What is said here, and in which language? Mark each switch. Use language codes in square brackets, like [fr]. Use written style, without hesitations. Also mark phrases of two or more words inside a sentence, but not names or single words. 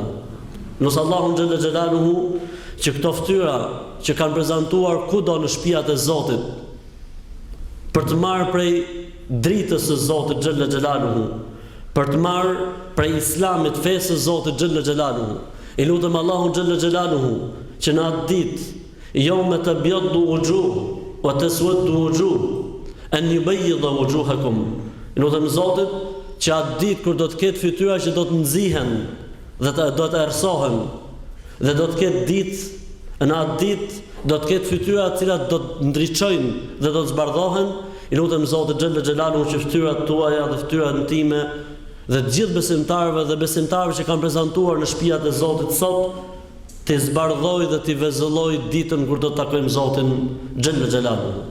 [sq] Nusë Allahun [ar] جل جلاله [sq] që këto ftyra që kanë prezantuar kudo në shtëpiat e Zotit për të marrë prej dritës së Zotit [ar] جل جلاله, [sq] për të marrë prej islamit, fesë së Zotit [ar] جل جلاله. [sq] I lutem Allahun [ar] جل جلاله [sq] që në atë ditë [ar] يوم تبيض وجوه وتسود وجوه أن يبيض وجوهكم. [sq] I lutem Zotit që atë ditë kur do të ketë fytyra që do të nxihen dhe do të errësohen, dhe do të ketë ditë Në atë ditë do të ketë fytyra të cilat do të ndriçojnë dhe do të zbardhohen. I lutem Zotit [ar] جل جلاله [sq] që fytyrat tuaja dhe fytyrat time dhe të gjithë besimtarëve dhe besimtarëve që kanë prezantuar në shtëpiat e Zotit sot të zbardhoj dhe të vezëlloj ditën kur do të takojmë Zotin [ar] جل جلاله.